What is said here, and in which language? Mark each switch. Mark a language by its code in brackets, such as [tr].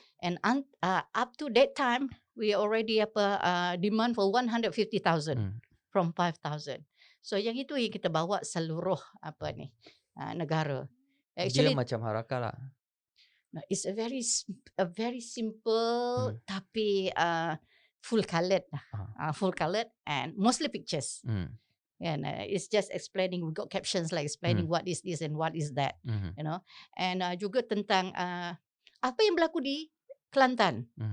[en] And up to that time, we already demand for 150,000 from 5,000. [ms] So yang itu yang kita bawa seluruh negara. [en] Actually, [ms] dia macam Harakah lah. [en] It's a very simple tapi full coloured, and mostly pictures. And it's just explaining. We got captions like explaining what is this and what is that, you know. [ms] And juga tentang apa yang berlaku di Kelantan.